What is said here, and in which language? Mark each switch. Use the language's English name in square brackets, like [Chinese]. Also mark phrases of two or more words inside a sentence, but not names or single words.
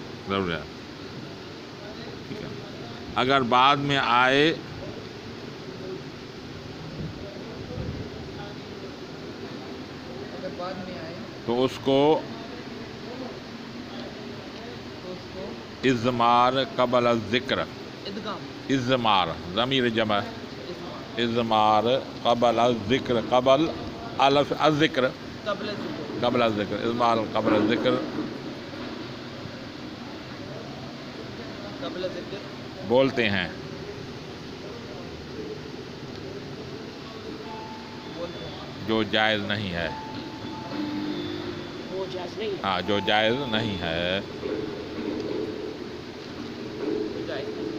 [Urdu] ضروری ہے. ٹھیک ہے. اگر بعد میں آئے اگر بعد میں آئے تو اس کو تو اس کو [Arabic] اضمار قبل الذکر، ادغام اضمار ضمیر جمع، اسم اضمار قبل الذکر، قبل الذکر، قبل ذکر قبل الذکر، اضمار قبل الذکر قبل ذکر [Urdu] بولتے ہیں. بولتے ہیں. جو جائز نہیں ہے. وہ جائز نہیں. ہاں، جو جائز نہیں ہے. جائز.